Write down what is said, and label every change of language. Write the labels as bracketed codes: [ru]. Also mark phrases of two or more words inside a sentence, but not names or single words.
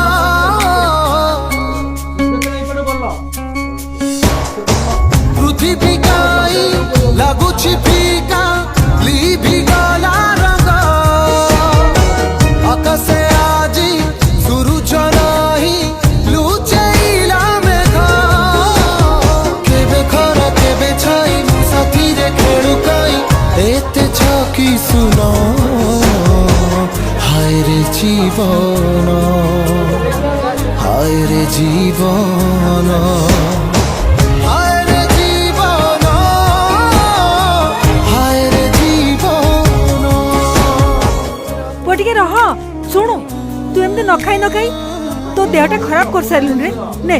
[or] ପୃଥିବୀ କାଇଁ ଲାଗୁଛି ଫିକା ଲିଭି ଗଲା ରଙ୍ଗ ଆକାଶେ ଆଜି ସୂରୁଜ ନାହିଁ ଲୁଚେଇଲା ମେଘ କେବେ ଖରା କେବେ ଛାଇ ମୋ ସାଥିରେ ଖେଳୁ କାଇଁ ଏତେ ଛକି ଶୁଣ [bn] হায় রে জীবন হায় রে জীবন হায় রে জীবন হায় রে জীবন [or] ଟିକେ ରହ ଶୁଣୁ ତୁ ଏମିତି ନ ଖାଇ ତୋ ଦେହଟା ଖରାପ କରିସାରିଲୁଣି ରେ ନେ